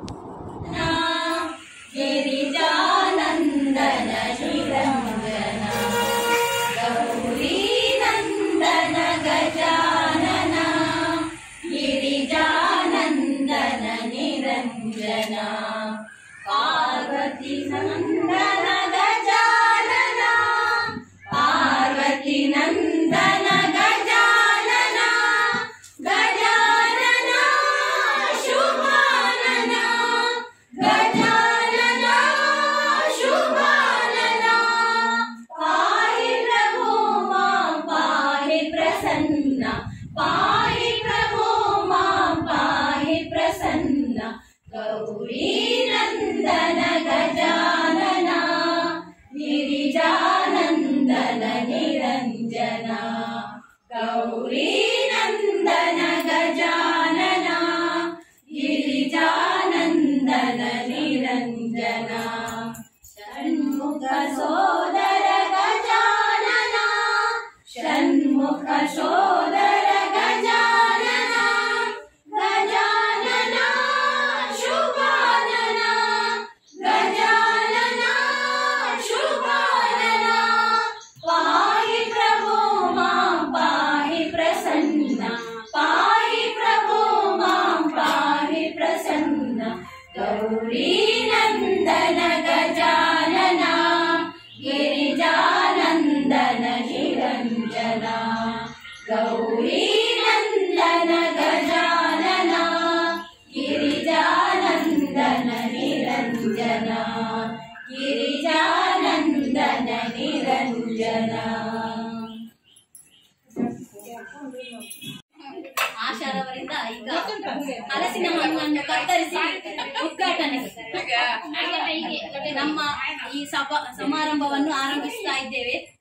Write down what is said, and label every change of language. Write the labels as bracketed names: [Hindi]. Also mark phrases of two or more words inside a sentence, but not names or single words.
[Sanskrit] ಗಿರಿಜಾನಂದನ ನಿರಂಜನ ಗೌರಿ ನಂದನ ಗಜಾನನ ಗಿರಿಜಾನಂದನ ನಿರಂಜನ ಪಾರ್ವತಿ ನಂದನ ಗಜಾನನ ಪಾರ್ವತಿ ನಂದನ ಗಜಾನನ ಗಜಾನನ ಶುಭಾನನ ಗಜಾನನ ಶುಭಾನನ ಪಾಹಿ ಪ್ರಭು ಮಾಂ ಪಾಹಿ ಪ್ರಸನ್ನ ಪಾಹಿ ಪ್ರಭು ಮಾಂ ಪಾಹಿ ಪ್ರಸನ್ನ ಗೌರಿ ನಂದನ ಗಜಾನನ ಗಿರಿಜಾನಂದನ ನಿರಂಜನ ಗೌರಿ ನಂದನ ಗಜಾನನ ಗಿರಿಜಾನಂದನ ನಿರಂಜನ ಷಣ್ಮುಖ ಸೋದರ ಗಜಾನನ ಷಣ್ಮುಖ ಸೋದರ ಗಜಾನನ ಗಜಾನನ ಶುಭಾನನ ಗಜಾನನ ಶುಭಾನನ ಪಾಹಿ ಪ್ರಭು ಮಾಂ ಪಾಹಿ ಪ್ರಸನ್ನ ಪಾಹಿ ಪ್ರಭು ಮಾಂ ಪಾಹಿ ಪ್ರಸನ್ನ ಗೌರಿ ನಂದನ ಗಜಾನನ ಗಿರಿಜಾನಂದನ ನಿರಂಜನ ಗೌರಿ ನಂದನ ಗಜಾನನ ಗಿರಿಜಾನಂದನ ನಿರಂಜನ ಗಿರಿಜಾನಂದನ ನಿರಂಜನ [Kannada] ಆಶಾರವರಿಂದ ಈಗ ಹಲಸಿನ ಹಣ್ಣನ್ನು ಕತ್ತರಿಸಿ ಉದ್ಘಾಟನೆ ನಮ್ಮ ಈ ಸಮಾರಂಭವನ್ನು ಆರಂಭಿಸ್ತಾ ಇದ್ದೇವೆ.